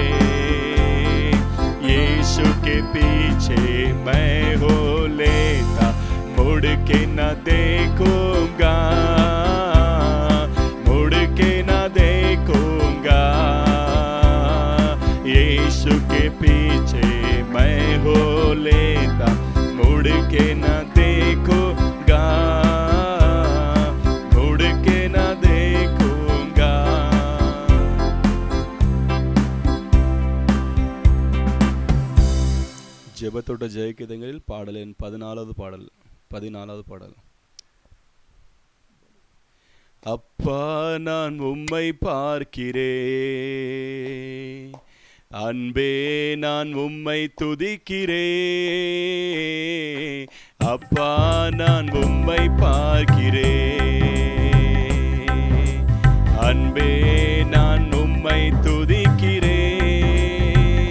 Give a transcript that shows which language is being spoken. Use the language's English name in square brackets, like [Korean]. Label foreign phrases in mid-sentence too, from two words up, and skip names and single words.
[Hindi] यीशु के पीछे मैं हो लेता, मुड़ के न देखूंगा, मुड़ के न देखूंगा। यीशु के पीछे मैं हो लेता, मुड़ के न देखूंगा, मुड़ के न देखूंगा। [Tamil] ஜெபத்தோட ஜெயகீதங்களில் பாடல் எண் 14வது பாடல். அப்பா நான் உம்மை பார்க்கிறேன், அன்பே நான் உம்மை துதிக்கிறேன், அப்பா நான் உம்மை பார்க்கிறேன், அன்பே நான் உம்மை துதிக்கிறேன்,